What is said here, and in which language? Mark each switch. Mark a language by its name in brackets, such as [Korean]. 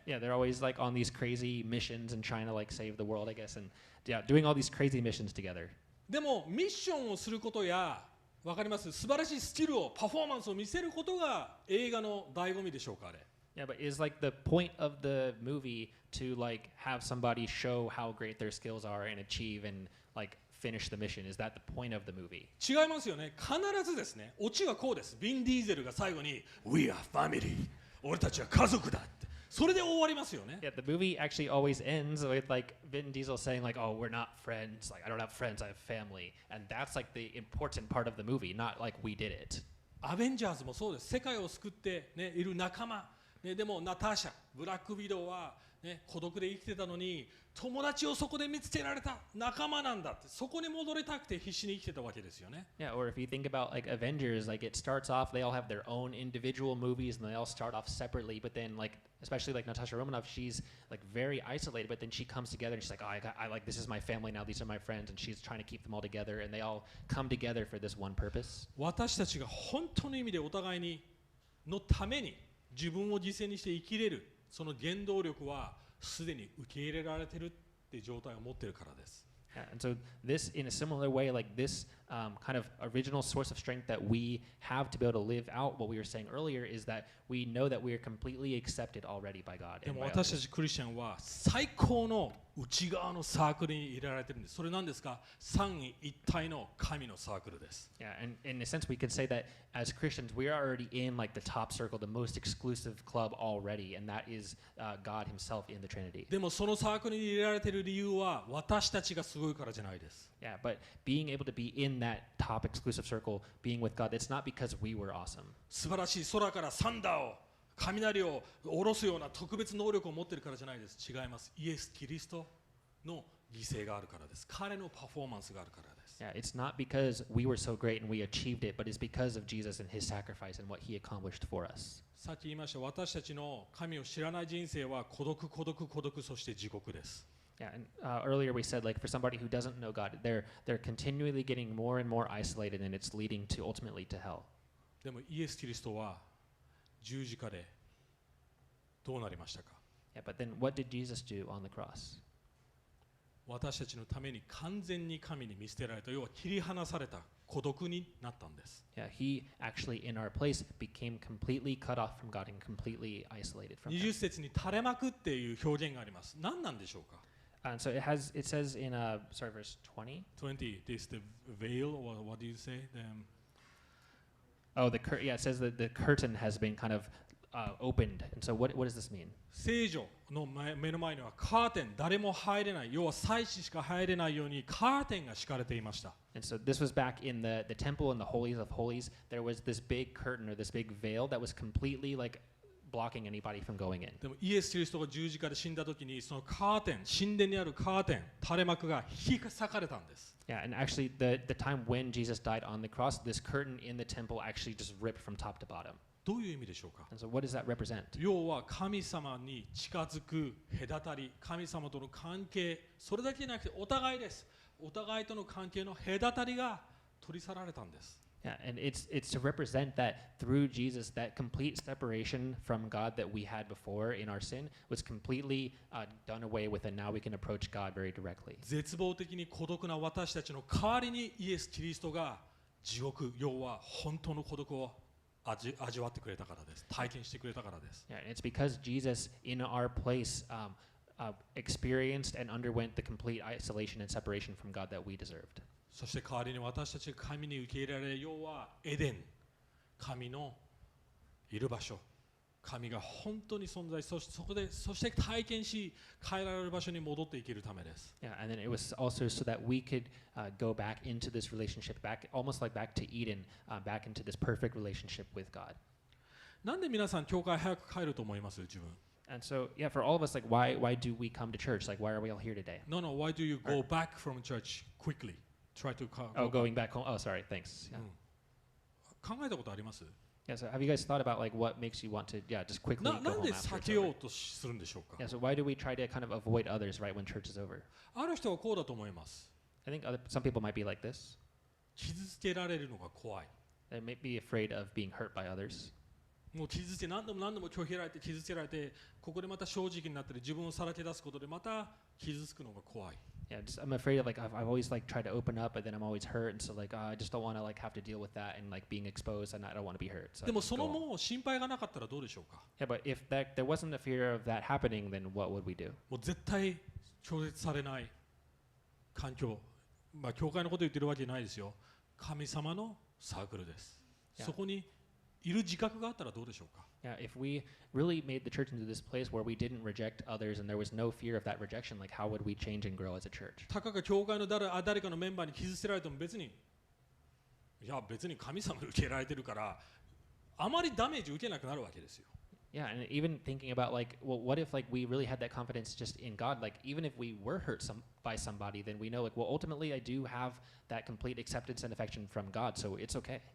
[English] Yeah, they're always like on these crazy missions and trying to like save the world, I guess, and yeah, doing all these crazy missions together. [Japanese] でもミッションをすることや、わかります？素晴らしいスキルを、パフォーマンスを見せることが映画の醍醐味でしょうか、あれ。 [English] Yeah, but is like the point of the movie to like have somebody show how great their skills are and achieve and like finish the mission? Is that the point of the movie? [Japanese] 違いますよね。必ずですね、オチはこうです。ビン・ディーゼルが最後に [English] We are family [Japanese] 俺たちは家族だって、それで終わりますよね。 [English] Yeah, the movie actually always ends with like Vin Diesel saying like, "Oh, we're not friends. Like I don't have friends. I have family." And that's like the important part of the movie, not like we did it. [Japanese] アベンジャーズもそうです。世界を救って、ね、いる仲間、ね、でもナターシャ、ブラックウィドウは、ね、孤独で生きてたのに友達をそこで見つけられた仲間なんだって、そこに戻りたくて必死に生きてたわけですよね。 [English] Yeah, or if you think about like Avengers, like it starts off, they all have their own individual movies and they all start off separately, but then like especially like Natasha Romanoff, she's like very isolated, but then she comes together and she's like, oh, I like this is my family now, these are my friends, and she's trying to keep them all together and they all come together for this one purpose. [Japanese] 私たちが本当の意味でお互いにのために自分を犠牲にして生きれる、その原動力はすでに受け入れられているっていう状態を持っているからです。 [English] Yeah, and so this, in a similar way, like this kind of original source of strength that we have to be able to live out what we were saying earlier is that we know that we are completely accepted already by God. [Japanese] で [English] by [Japanese] 私た [English] others. [Japanese] ちクリスチャンは最高の内側のサークルに入れられているんです。それなんですか？三位一体の神のサークルです。 [English] Yeah, and in a sense, we could say that as Christians, we are already in like the top circle, the most exclusive club already, and that is God Himself in the Trinity. [Japanese] でもそのサークルに入れられている理由は私たちがすごいからじゃないです。 [English] Yeah, but being able to be in that top exclusive circle, being with God, it's not because we were awesome. [Japanese] 素晴らしい空からサンダーを雷を下ろすような特別能力を持っているからじゃないです。違います。イエス・キリストの犠牲があるからです。彼のパフォーマンスがあるからです。 [English] Yeah, it's not because we were so great and we achieved it, but it's because of Jesus and His sacrifice and what He accomplished for us. [Japanese] さっき言いました、私たちの神を知らない人生は孤独、孤独、孤独、そして地獄です。 [English] Yeah, and earlier we said like for somebody who doesn't know God, they're continually getting more and more isolated, and it's leading to ultimately to hell. [Japanese] でもイエス・キリストは十字架でどうなりましたか？ [English] Yeah, but then what did Jesus do on the cross? [Japanese] 私たちのために完全に神に見捨てられた、要は切り離された孤独になったんです。 [English] Yeah, He actually in our place became completely cut off from God and completely isolated from [Japanese] 20 [English] Him. [Japanese] 節に垂れ幕っていう表現があります。何なんでしょうか？ [English] And so it says in verse 20. 20, this the veil, or what do you say? Oh, it says that the curtain has been kind of opened. And so what does this mean? [Japanese] 聖女の目の前にはカーテン、誰も入れない、要は祭司しか入れないようにカーテンが敷かれていました。 [English] And so this was back in the temple in the holies of holies. There was this big curtain or this big veil that was completely like blocking anybody from going in. [Japanese] でもイエス・キリストが十字架で死んだ時にそのカーテン、神殿にあるカーテン、垂れ幕が引き裂かれたんです。 [English] Yeah, and actually the time when Jesus died on the cross, this curtain in the temple actually just ripped from top to bottom. [Japanese] どういう意味でしょうか？ [English] And so what does that represent? [Japanese] 要は神様に近づく隔たり、神様との関係、それだけじゃなくてお互いです。お互いとの関係の隔たりが取り去られたんです。 [English] Yeah, and it's to represent that through Jesus, that complete separation from God that we had before in our sin was completely done away with, and now we can approach God very directly. [Japanese] 絶望的に孤独な私たちの代わりにイエス・キリストが地獄、要は本当の孤独を味わってくれたからです。体験してくれたからです。 [English] Yeah, and it's because Jesus in our place experienced and underwent the complete isolation and separation from God that we deserved. [Japanese] そして代わりに私たちが神に受け入れられる、要はエデン、神のいる場所、神が本当に存在、そして体験し変えられる場所に戻っていけるためです。 [English] Yeah, and then it was also so that we could go back into this relationship, almost like back to Eden, back into this perfect relationship with God. [Japanese] なんで皆さん教会早く帰ると思います？自分。 [English] And so, yeah, for all of us, like, why do we come to church? Like, why are we all here today? No, why do you go back from church quickly? Try to going back home. Oh, sorry, thanks. Yeah. [Japanese] 考えたことあります？ [English] Yeah, so have you guys thought about like what makes you want to, just quickly go [Japanese] なん [English] home [Japanese] で [English] after [Japanese] 避 [English] it's [Japanese] けよ [English] over? [Japanese] うとするんでしょうか？ [English] Yeah, so why do we try to kind of avoid others right when church is over? [Japanese] ある人はこうだと思います。 [English] I think some people might be like this. [Japanese] 傷つけられるのが怖い。 [English] They may be afraid of being hurt by others. [Japanese] もう傷つけ何度も拒否られて傷つけられて、ここでまた正直になったり自分をさらけ出すことでまた傷つくのが怖い。 [English] Yeah, I'm afraid of like I've always like tried to open up, but then I'm always hurt, and so like I just don't want to like have to deal with that and like being exposed, and I don't want to be hurt. So [Japanese] でもそのもう心配がなかったらどうでしょうか？ Yeah, but if there wasn't a fear of that happening, then what would we do? もう絶対拒絶されない環境、教会のこと言ってるわけじゃないですよ。神様のサークルです。 [English] Yeah. [Japanese] そこにいる自覚があったらどうでしょうか？ [English] Yeah, if we really made the church into this place where we didn't reject others and there was no fear of that rejection, like how would we change and grow as a church? [Japanese] たかが教会の誰かのメンバーに傷つけられても別に神様に受け入れられてるからあまりダメージ受けなくなるわけですよ。 [English] Yeah, and even thinking about like, well, what if like we really had that confidence just in God? Like even if we were hurt by somebody, then we know like, well, ultimately I do have that complete acceptance and affection from God, so it's okay.